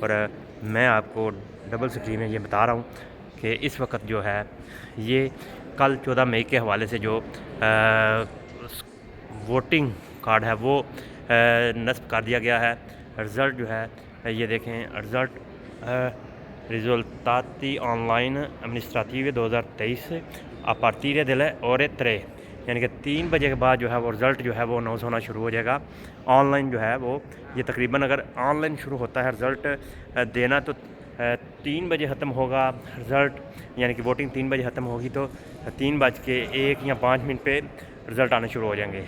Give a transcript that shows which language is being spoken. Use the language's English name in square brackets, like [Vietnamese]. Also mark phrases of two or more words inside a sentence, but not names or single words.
[Urdu] اور میں آپ کو [English] double screen [Urdu] میں یہ بتا رہا ہوں کہ اس وقت جو ہے یہ کل 14 مئی کے حوالے سے جو [English] voting card [Urdu] ہے وہ نصب کر دیا گیا ہے۔ رزلٹ جو ہے یہ دیکھیں، [Italian] risultati online amministrative 2023 a partire delle ore 3، [Urdu] یعنی کہ 3 بجے کے بعد جو ہے وہ رزلٹ جو ہے وہ اناؤنس ہونا شروع ہو جائے گا۔ آن لائن جو ہے وہ یہ تقریباً اگر آن لائن شروع ہوتا ہے رزلٹ دینا تو 3 بجے ختم ہوگا رزلٹ، یعنی کہ ووٹنگ 3 بجے ختم ہوگی تو 3:01 یا 5 پہ رزلٹ آنے شروع ہو جائیں گے۔